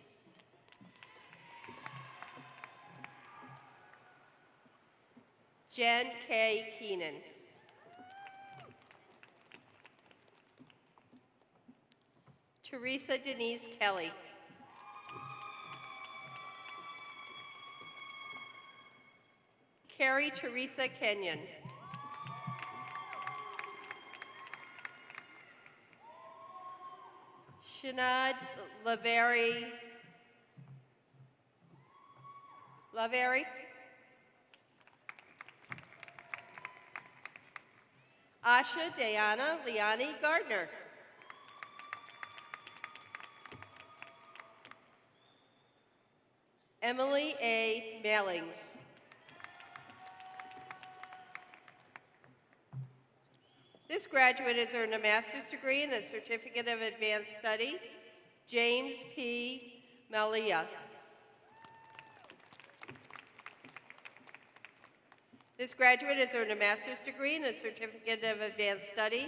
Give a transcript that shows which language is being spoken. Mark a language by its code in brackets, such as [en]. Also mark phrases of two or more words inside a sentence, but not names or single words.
[en] Jen K. Keenan. Teresa Denise Kelly. Carrie Teresa Kenyon. Shanad Laveri. Asha Diana Liani Gardner. Emily A. Mailings. This graduate has earned a master's degree and a certificate of advanced study. James P. Malia. This graduate has earned a master's degree and a certificate of advanced study.